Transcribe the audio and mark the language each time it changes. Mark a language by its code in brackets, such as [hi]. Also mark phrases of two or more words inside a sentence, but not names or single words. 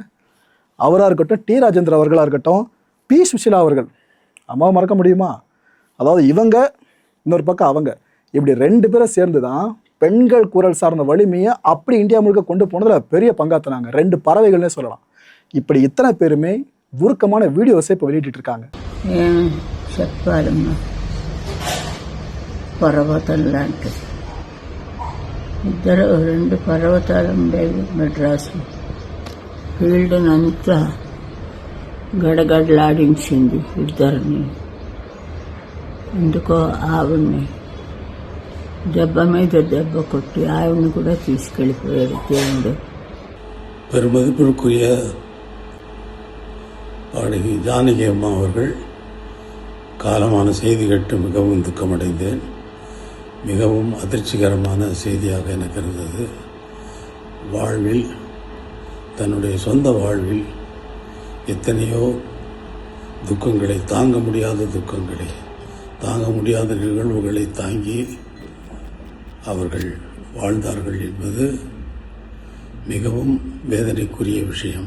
[ta] அவராக இருக்கட்டும், டி ராஜேந்திர அவர்களாக இருக்கட்டும், பி சுஷிலா அவர்கள், அம்மாவை மறக்க முடியுமா? அதாவது இவங்க, இன்னொரு பக்கம் அவங்க, இப்படி 2 பேரை சேர்ந்து தான் பெண்கள் குரல் சார்ந்த வலிமையை அப்படி இந்தியா முழுக்க கொண்டு போனதில் பெரிய பங்காற்றினாங்க. 2 பறவைகள்னே சொல்லலாம். இப்படி இத்தனை பேருமே உருக்கமான வீடியோஸை இப்போ வெளியிட்டு இருக்காங்க. [te] చెప్పాలమ్మా, పర్వతం లాంటి 2 పర్వతాలు ఉండేవి మెడ్రాసు. ఫీల్డ్నంతా గడగడలాడించింది ఇద్దరిని. ఎందుకో ఆవిడ్ని దెబ్బ మీద దెబ్బ కొట్టి ఆవిడ్ని కూడా తీసుకెళ్ళిపోయాడు దేవుడు. [ta] பெருமதிப்பிற்குரிய பாடகி ஜானகி அம்மா அவர்கள் காலமான செய்தி கேட்டு மிகவும் துக்கமடைந்தேன். மிகவும் அதிர்ச்சிகரமான செய்தியாக எனக்கு இருந்தது. வாழ்வில், தன்னுடைய சொந்த வாழ்வில் எத்தனையோ துக்கங்களை, தாங்க முடியாத துக்கங்களை, தாங்க முடியாத நிகழ்வுகளை தாங்கி அவர்கள் வாழ்ந்தார்கள் என்பது மிகவும் வேதனைக்குரிய விஷயம்.